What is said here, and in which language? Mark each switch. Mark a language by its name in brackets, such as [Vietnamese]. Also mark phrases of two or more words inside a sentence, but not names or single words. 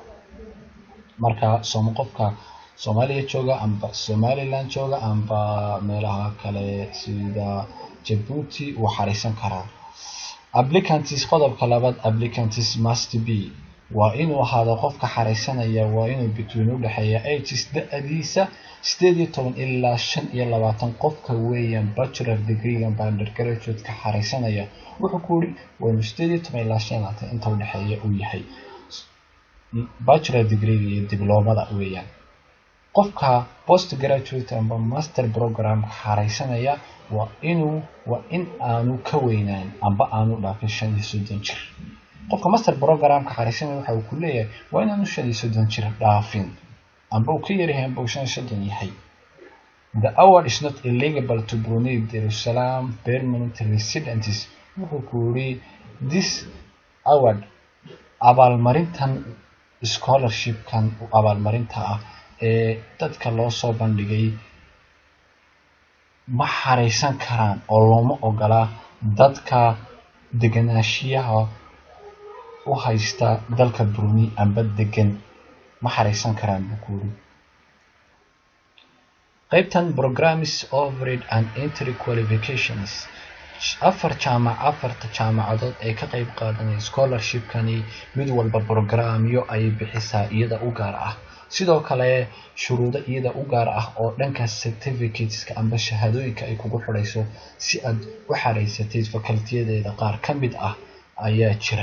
[Somali] marka qofka Soomaaliya jooga amba Somaliland jooga amba meelaha kale sida Djibouti uu xariisan karaa. Applicants qodobka labaad, [English] applicants must be [Somali] waa inuu ahaado qofka xariisanaya waa inuu between u dhaxeeya ages da'diisa 18 ilaa 25 qofka weeyaan [English] bachelor degree [Somali] amba undergraduate ka xariisanaya wuxuu ku yiri waa 18 ilaa 25 inta u dhaxeeya uu yahay [English] bachelor degree [Somali] iyo diplomada weeyaan. qofka postgraduate amba [English] master program [Somali] xariisanaya waa in aanu ka weynaan amba aanu dhaafin 35 jir. qofka [English] master program [Somali] ka xariisanaya waxa uu ku leeyahay waa in aanu 35 jir dhaafin amba uu ka yaryahay amba 35 yahay. [English] The award is not eligible to Brunei Darussalam permanent residents. [Somali] wuxuu ku yiri [English] this award [Somali] abaalmarintan scholarship kan abaalmarinta ah ee dadka loo soo bandhigay ma xariisan karaan oo looma ogola dadka deganaanshiyaha u haysta dalka Brunei amba degan ma xariisan karaan bukuuri. qaybtan [English] programs overhead and entry qualifications [Somali] afarta jaamacadood ee ka qayb qaadanaya scholarship kani mid walba programyo ay bixisaa iyada u gaar ah. sidoo kale shuruudo iyada u gaar ah oo dhanka certificateska amba shahaadooyinka ay kugu xidhayso si aad u xariisatid faculty-yadeeda qaar ka mid ah ayaa jira.